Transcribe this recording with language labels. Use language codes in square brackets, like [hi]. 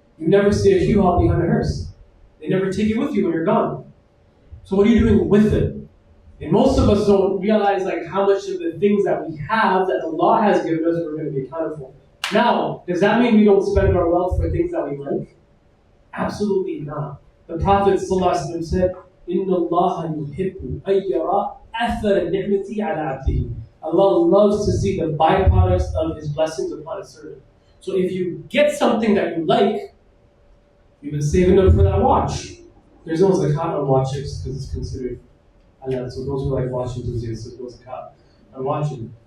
[en] You never see a U-Haul behind a hearse. They never take it with you when you're gone. So what are you doing with it? And most of us don't realize how much of the things that we have that Allah has given us we're going to be accounted for. Now, does that mean we don't spend our wealth for things that we like? Absolutely not. The Prophet ﷺ said, [ar] إِنَّ اللَّهَ يُحِبُّ أَن يَرَى أَثَرَ النِّعْمَةِ عَلَى عَبْدِهِ. [en] Allah loves to see the byproducts of His blessings upon His servant. So if you get something that you like, you've been saving up for that watch. There's no zakat on watches because it's considered halal. So those who like watching enthusiasts, there's no zakat on watching.